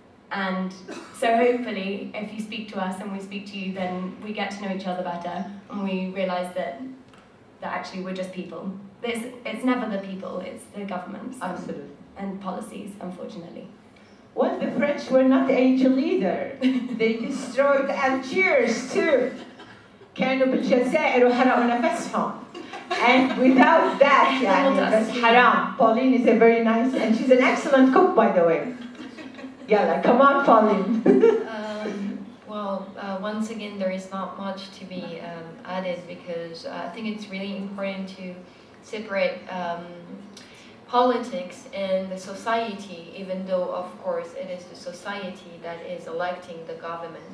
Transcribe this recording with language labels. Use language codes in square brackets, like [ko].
[en] And so hopefully, if you speak to us and we speak to you, then we get to know each other better, and we realize that actually we're just people. It's never the people, it's the governments. Absolutely. And policies, unfortunately. Well, the French were not angel either. They destroyed Algiers too. [ar] كانوا بالجزائر وحرقوا نفسهم. [en] And without that, that's haram. Pauline is a very nice, and she's an excellent cook, by the way. Yalla, come on, Pauline. Once again, there is not much to be added because I think it's really important to separate politics and the society, even though, of course, it is the society that is electing the government.